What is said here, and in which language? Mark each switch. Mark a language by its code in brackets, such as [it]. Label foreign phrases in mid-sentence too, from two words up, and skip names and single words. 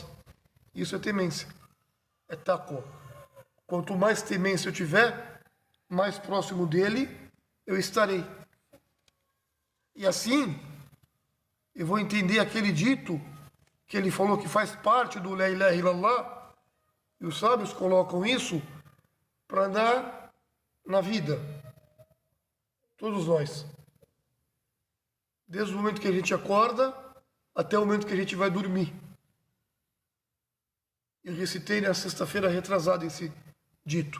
[pt] Isso é temência, é taqwa. Quanto mais temência eu tiver, mais próximo dele eu estarei. E assim, eu vou entender aquele dito que ele falou que faz parte do [ar] لا إله إلا الله. [pt] E os sábios colocam isso para andar na vida. Todos nós. Desde o momento que a gente acorda até o momento que a gente vai dormir. Eu recitei na sexta-feira retrasada esse dito.